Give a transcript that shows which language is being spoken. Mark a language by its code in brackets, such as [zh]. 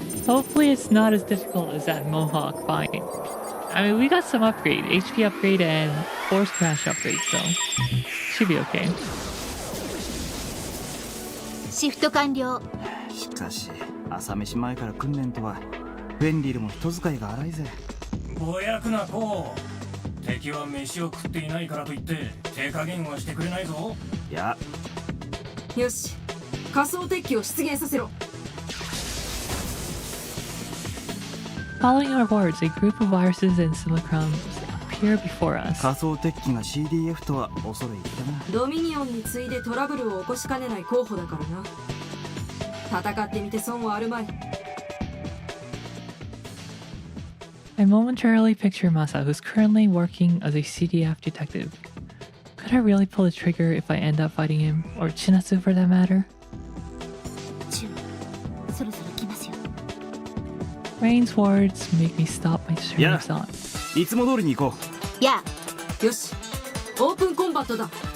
[en] Hopefully it's not as difficult as that Mohawk fight. I mean, we got some upgrade, HP upgrade and force crash upgrade, so should be okay. [ja] シフト完了。しかし朝飯前から訓練とはフェンリルも人使いが荒いぜ。ぼやくなこう。敵は飯を食っていないからといって手加減はしてくれないぞ。いや。よし、仮想敵機を出現させろ。 [en] Following our words, a group of viruses and simulacrums appear before us. [ja] 仮想敵機が CDF とは恐れ入ったな。ドミニオンに次いでトラブルを起こしかねない候補だからな。戦ってみて損はあるまい。 [en] I momentarily picture Masa, who's currently working as a CDF detective. Could I really pull the trigger if I end up fighting him, or Chinatsu for that matter? [ja] そろそろ来ますよ。 [en] Rain's words make me stop my train of thought. [ja] いつも通りに行こいや。よし、オープンコンバットだ。